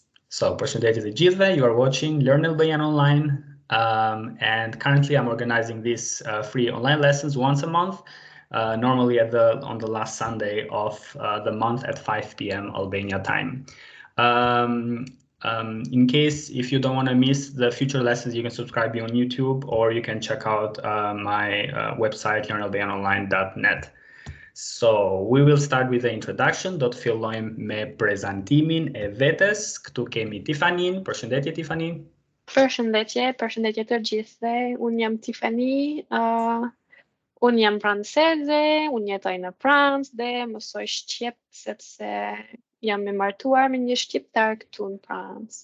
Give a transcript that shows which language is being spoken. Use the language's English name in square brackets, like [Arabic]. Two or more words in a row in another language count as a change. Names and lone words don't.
[English] So, [Albanian] përshëndetje të gjithëve, [English] you are watching Learn Albanian Online, and currently I'm organizing these free online lessons once a month, normally on the last Sunday of the month at 5 p.m. Albania time. In case if you don't want to miss the future lessons, you can subscribe me on YouTube, or you can check out my website learnalbanianonline.net. So we will start with the introduction. [Albanian] Do të fillojmë me prezantimin e vetes. Këtu kemi Tifanin. Përshëndetje Tifani. Përshëndetje të gjithëve. Unë jam Tifani. Unë jam franceze, unë jetoj në Francë dhe mësoj shqip sepse jam e martuar me një shqiptar këtu në Francë.